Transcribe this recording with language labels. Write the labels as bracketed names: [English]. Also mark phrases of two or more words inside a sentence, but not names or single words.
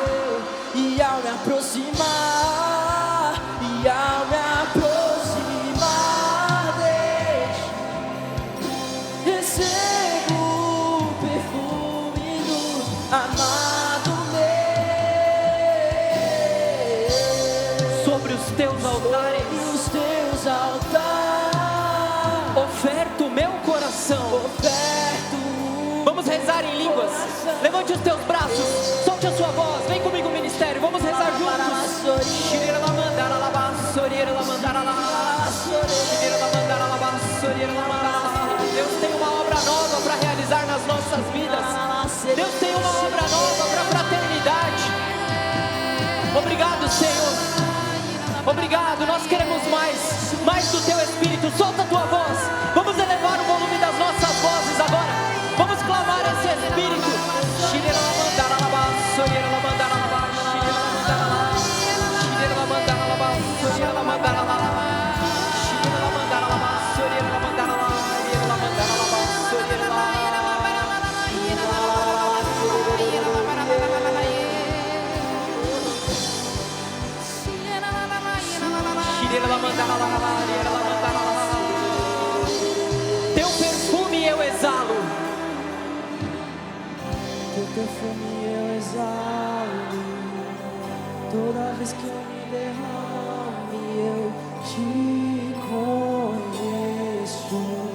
[Portuguese] E ao me aproximar, e ao me aproximar de ti, recebo o perfume do amado meu. sobre os teus altares, Sobre os teus altares, oferto o meu coração. oferto. Vamos rezar em línguas. Levante os teus braços, solte a sua voz. Vem comigo, ministério. Vamos rezar juntos. Shirira la mandara la bassorira la mandara la shirira la mandara la bassorira la mandara la. Deus tem uma obra nova para realizar nas nossas vidas. Deus tem uma obra nova para a fraternidade. Obrigado, Senhor. Obrigado. Nós queremos mais do teu Espírito. Solta a tua voz. Vamos elevar o volume das nossas vozes agora. Vamos clamar esse Espírito. Shirira la mandara la bassorira la mandara la shirira la mandara la shirira la mandara la bassorira la mandara la shirira la mandara la bassorira la mandara la shirira la mandara la bassorira la shirira la mandara la shirira la mandara la. Teu perfume eu exalo. Teu perfume eu exalo, toda vez que eu me derrame eu te conheço.